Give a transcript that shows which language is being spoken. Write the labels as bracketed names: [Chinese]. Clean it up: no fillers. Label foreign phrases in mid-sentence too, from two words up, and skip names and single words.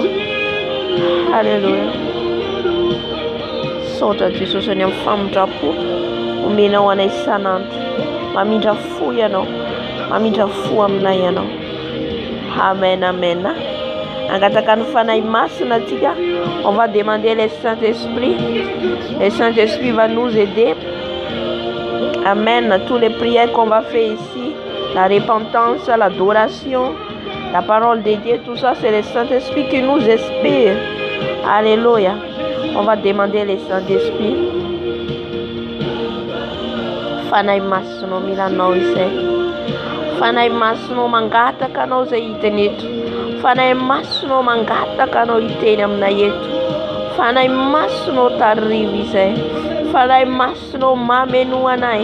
[Malagasy] Halleluja. Saotra Jesosy any amin'ny famindrapo omenao anay isanandro, mamindra fo ianao, mamindra fo aminay ianao. Amen, amen. Angataka ny fanahy masina atsika. [French] On va demander le Saint-Esprit. Le Saint-Esprit va nous aider. Amen. Tous les prières qu'on va faire ici, la repentance, l'adoration, la parole de Dieu, tout ça, c'est le Saint-Esprit qui nous inspire. Alléluia. On va demander le Saint-Esprit. [Malagasy] Fanahy masina milanao izay. Fanahy masina mangataka anao izay hitany eto. Fanahy masina mangataka anao hiteny aminay eto. Fanahy masina tarivo izay. Fanahy masina mameno anay.